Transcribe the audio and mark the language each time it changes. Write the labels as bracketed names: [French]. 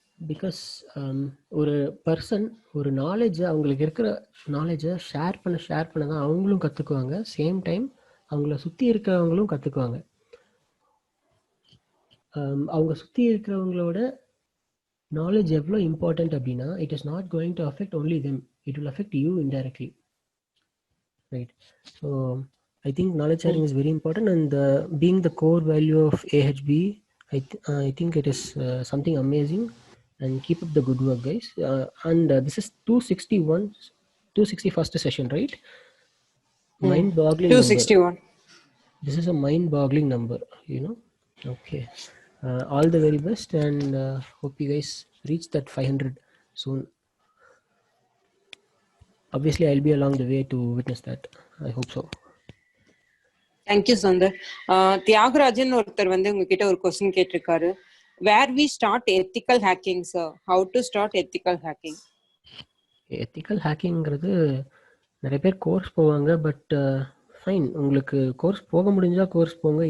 [Tamil] Because ஒரு person ஒரு நாலேஜை, அவங்களுக்கு இருக்கிற நாலேஜை ஷேர் பண்ண தான் அவங்களும் கற்றுக்குவாங்க. சேம் டைம் அவங்கள சுற்றி இருக்கிறவங்களும் கற்றுக்குவாங்க. அவங்க சுற்றி இருக்கிறவங்களோட knowledge எவ்வளோ இம்பார்ட்டன்ட் அப்படின்னா, [English] it is not going to affect only them, it will affect you indirectly, right? So I think knowledge sharing is very important, and being the core value of AHB, I think it is something amazing, and keep up the good work, guys. And this is 261st session, right? Mind boggling 261 number. This is a mind boggling number, okay. All the very best, and hope you guys reach that 500 soon. Obviously, I'll be along the way to witness that. I hope so. [Tamil] Thank you Sundar. Thiagarajan ஒருத்தர் வந்து உங்ககிட்ட ஒரு question கேட்டிருக்காரு. [English] Where we start ethical hacking sir? How to start ethical hacking? [Tamil] Ethical ஹேக்கிங்கிறது நிறைய பேர் course போவாங்க. But fine, உங்களுக்கு course போக முடிஞ்சால் கோர்ஸ் போங்க.